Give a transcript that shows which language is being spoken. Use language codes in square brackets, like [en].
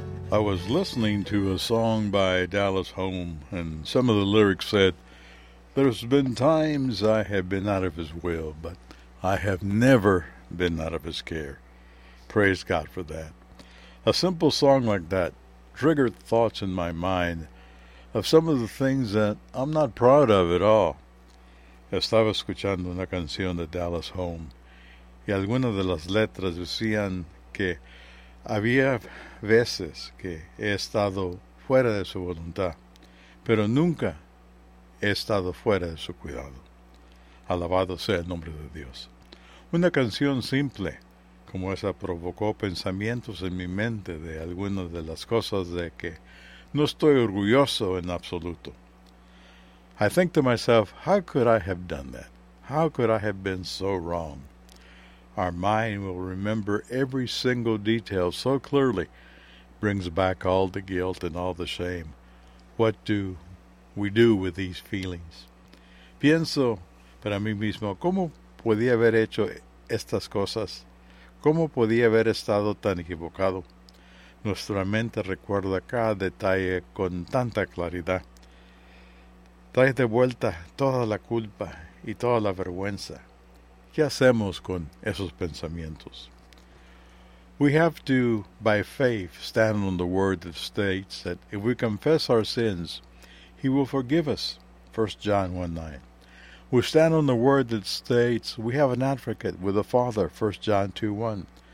[en] I was listening to a song by Dallas Home, and some of the lyrics said, "There's been times I have been out of his will, but I have never been out of his care." Praise God for that. A simple song like that triggered thoughts in my mind of some of the things that I'm not proud of at all. [es] Estaba escuchando una canción de Dallas Home, y algunas de las letras decían que había veces que he estado fuera de su voluntad, pero nunca he estado fuera de su cuidado. Alabado sea el nombre de Dios. Una canción simple como esa provocó pensamientos en mi mente de algunas de las cosas de que no estoy orgulloso en absoluto. [en] I think to myself, how could I have done that? How could I have been so wrong? Our mind will remember every single detail so clearly, brings back all the guilt and all the shame. What do we do with these feelings? [es] Pienso para mí mismo, ¿cómo podía haber hecho estas cosas? ¿Cómo podía haber estado tan equivocado? Nuestra mente recuerda cada detalle con tanta claridad. Trae de vuelta toda la culpa y toda la vergüenza. ¿Qué hacemos con esos pensamientos? [en] We have to, by faith, stand on the word that states that if we confess our sins, he will forgive us, 1 John 1:9. We stand on the word that states we have an advocate with the Father, 1 John 2:1.